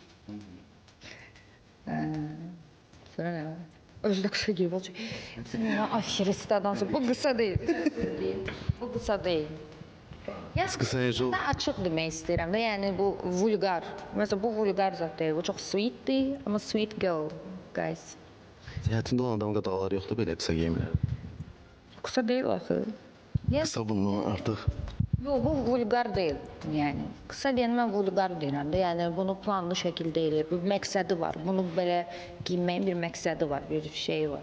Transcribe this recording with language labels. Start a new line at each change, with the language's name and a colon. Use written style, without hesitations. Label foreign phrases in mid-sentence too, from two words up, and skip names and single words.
Azerbaijani: Sonra nə var? Özü də qısa giyim olacaq. Sən nə aşırısı adamsın. Bu qısa deyil. Bu qısa deyil. Daha açıq demək istəyirəm də, yəni bu vulqar. Məsələn, bu vulqar zat deyil, bu çox sweetdir, amma
English: sweet girl, guys.
Azerbaijani: Həyatında olan adamın qadağaları yoxdur belə qısa geyimlər. Qısa deyil axı. Qısa bundan artıq. Yox, bu vulqar deyil, yəni. Qısa deyən mən vulqar deyirəm də, yəni bunu planlı şəkildə eləyir, bir məqsədi var. Bunu belə giyməyin bir məqsədi var, bir şey var.